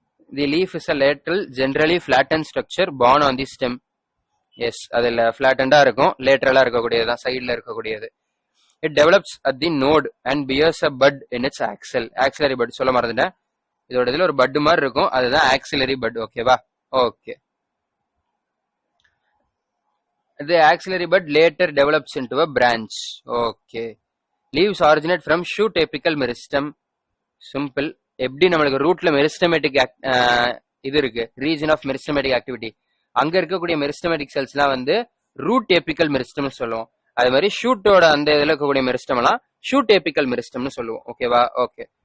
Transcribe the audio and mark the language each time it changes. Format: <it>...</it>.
<en>The leaf is a lateral, generally flattened structure borne on the stem.</en> <ta>S, அதுல ஃபிளாட்டண்டா இருக்கும், லேட்டரலா இருக்கக்கூடியதுதான், சைட்ல இருக்கக்கூடியது.</ta> <en>It develops at the node and bears a bud in its axil.</en> <ta>Axillary bud சொல்ல மறந்துட்டேன். இதோட இதுல ஒரு பட் மாதிரி இருக்கும், அதுதான் ஆக்சிலரி பட். ஓகேவா? Okay.</ta> <en>The axillary bud later develops into a branch. Okay. Leaves originate from shoot apical meristem. Simple.</en> <ta>எப்படி நம்மளுக்கு ரூட்ல மெரிஸ்டமேட்டிக் இது இருக்கு, ரீஜன் ஆஃப் மெரிஸ்டமேட்டிக் ஆக்டிவிட்டி, அங்க இருக்கக்கூடிய மெரிஸ்டமேட்டிக் செல்ஸ் எல்லாம் வந்து ரூட் ஏபிக்கல் மெரிஸ்டம் சொல்லுவோம். அதே மாதிரி ஷூட்டோட அந்த இதுல இருக்கக்கூடிய மெரிஸ்டம் எல்லாம் ஷூட் ஏபிக்கல் மெரிஸ்டம்னு சொல்லுவோம். ஓகேவா? ஓகே.</ta>